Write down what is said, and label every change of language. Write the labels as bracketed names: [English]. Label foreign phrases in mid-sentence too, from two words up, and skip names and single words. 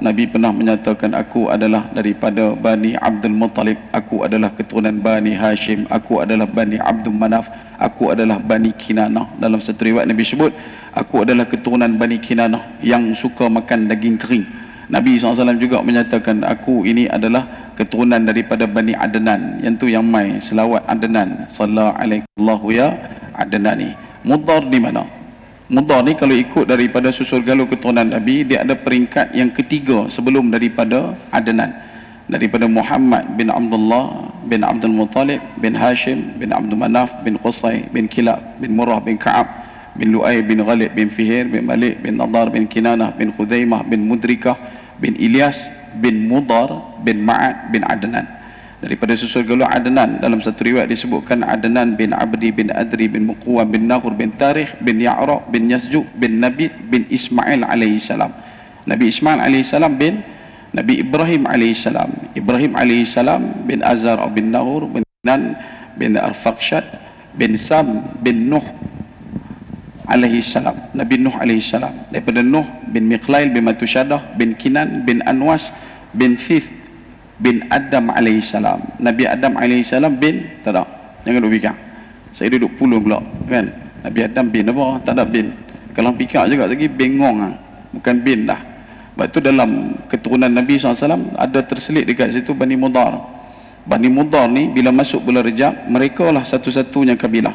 [Malay] Nabi pernah menyatakan, aku adalah daripada Bani Abdul Muttalib, aku adalah keturunan Bani Hashim, aku adalah Bani Abdul Manaf, aku adalah Bani Kinanah. Dalam satu riwayat Nabi sebut, aku adalah keturunan Bani Kinanah yang suka makan daging kering. Nabi SAW juga menyatakan, aku ini adalah keturunan daripada Bani Adnan, yang tu yang mai selawat Adnan, [Arabic] صلى الله عليه يا عدناني. [Malay] Mudar di mana? Mudar ni kalau ikut daripada susul galur keturunan Nabi, dia ada peringkat yang ketiga sebelum daripada Adnan, daripada Muhammad bin Abdullah bin Abdul Muttalib bin Hashim bin Abdul Manaf bin Qusay bin Kilab bin Murrah bin Ka'ab bin Lu'ay bin Ghalib bin Fihir bin Malik bin Nadar bin Kinanah bin Khuzaimah bin Mudrikah bin Ilyas bin Mudar bin Ma'ad bin Adnan. Daripada susul galur Adnan, dalam satu riwayat disebutkan Adnan bin Abdi bin Adri bin Muqawam bin Nahur bin Tarikh bin Ya'ra bin Yasju bin Nabit bin Ismail [Arabic] عليه السلام. [Malay] Nabi Ismail [Arabic] عليه السلام [Malay] bin Nabi Ibrahim alaihissalam. Ibrahim alaihissalam bin Azar bin Nahur bin Nan bin Arfaqshad bin Sam bin Nuh alaihissalam. Nabi Nuh alaihissalam. Daripada Nuh bin Miqlail bin Matushadah bin Kinan bin Anwas bin Thith bin Adam alaihissalam. Nabi Adam alaihissalam bin, tak ada, jangan duk fikir. Saya duduk puluh pula kan. Nabi Adam bin apa? Tak ada bin. Kalau fikir juga lagi bengong lah. Bukan bin dah. Sebab itu dalam keturunan Nabi SAW ada terselit dekat situ Bani Mudar. Bani Mudar ni bila masuk bulan Rejab, mereka lah satu-satunya kabilah.